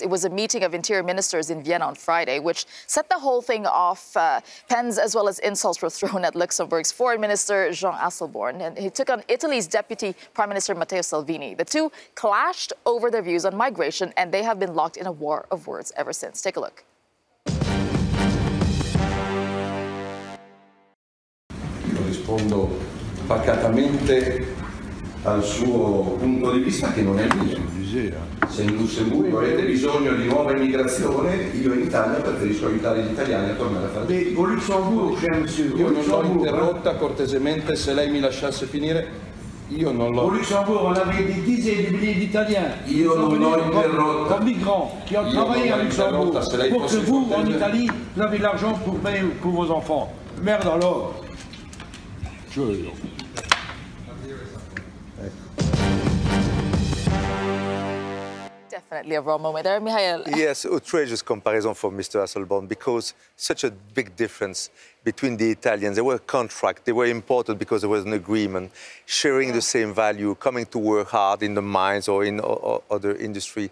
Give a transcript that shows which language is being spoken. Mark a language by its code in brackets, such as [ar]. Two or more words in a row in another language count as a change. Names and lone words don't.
[en] It was a meeting of interior ministers in Vienna on Friday, which set the whole thing off. Pens as well as insults were thrown at Luxembourg's foreign minister, Jean Asselborn, and he took on Italy's deputy prime minister, Matteo Salvini. The two clashed over their views on migration, and they have been locked in a war of words ever since. Take a look. [it] Rispondo pacatamente al suo punto di vista, che non è mio. Se in Lussemburgo avete bisogno di nuova immigrazione, io in Italia preferisco aiutare gli italiani a tornare a fare bene. Io non l'ho interrotta, cortesemente, se lei mi lasciasse finire. Io non l'ho. [fr] Au Luxembourg, on avait des dizaines de milliers d'Italiens. [it] Io non l'ho interrotta. [fr] Comme migrants qui ont travaillé à Luxembourg pour que vous, en Italie, vous avez de l'argent pour payer pour vos enfants. Merde alors. [en] Definitely a raw moment there, Mihail. Yes, outrageous comparison for Mr. Asselborn, because such a big difference between the Italians. They were a contract, they were important because there was an agreement, sharing the same value, coming to work hard in the mines or in other industry.